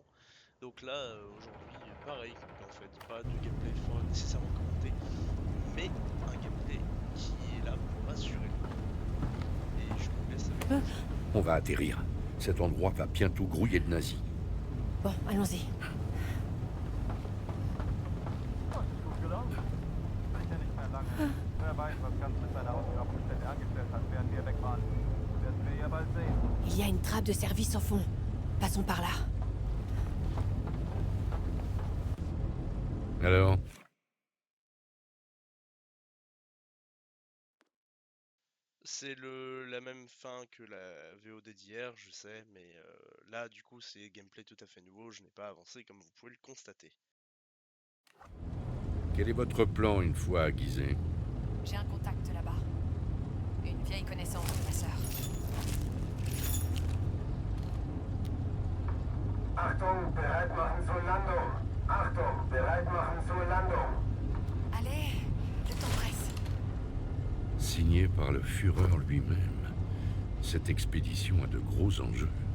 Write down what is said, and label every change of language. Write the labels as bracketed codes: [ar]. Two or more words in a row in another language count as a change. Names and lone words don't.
[fr] Donc là, aujourd'hui, pareil en fait, pas de gameplay nécessairement commenté, mais un gameplay qui est là pour rassurer. Et je vous laisse avec les infos. On va atterrir. Cet endroit va bientôt grouiller de nazis. Bon, allons-y. [de] Gut gelaufen. Sicher nicht mehr lange. Wer weiß, was Ganz mit seiner Ausgrabungsstätte angestellt hat, während wir weg waren. Werden wir ja bald sehen. [fr] Il y a une trappe de service au fond. Passons par là. Alors, C'est la même fin que la VOD d'hier, je sais, mais là, du coup, c'est gameplay tout à fait nouveau. Je n'ai pas avancé comme vous pouvez le constater. quel est votre plan une fois aiguisé? J'ai un contact là-bas. Une vieille connaissance de ma sœur. [de] Achtung, bereit machen zur Landung. Achtung, bereit machen zur Landung. [fr] Allez, le temps presse. Signé par le Führer lui-même, cette expédition a de gros enjeux.